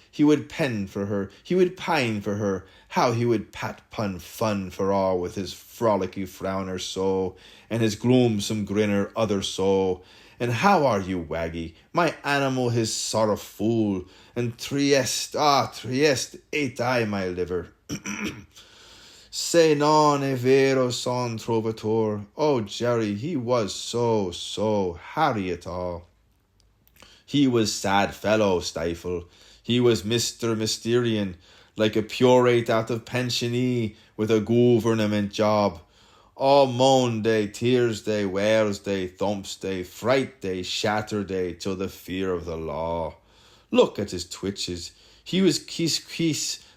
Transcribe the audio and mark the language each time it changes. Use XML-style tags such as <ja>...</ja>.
<en>He would pen for her, he would pine for her. How he would pat pun fun for all with his frolicky frowner so, and his gloomsome grinner other so. And how are you, Waggy? My animal his sorrow fool. And Trieste, ate I my liver.</en> <it>Se non è vero son trovatore.</it> <en>Oh, Jerry, he was so Harry at all. He was sad fellow, Stifle. He was Mr. Mysterian, like a curate out of pensionee with a government job. Oh, moan day, tears day, wails day, thumps day, fright day, shatter day, till the fear of the law. Look at his twitches. He was kiss</en>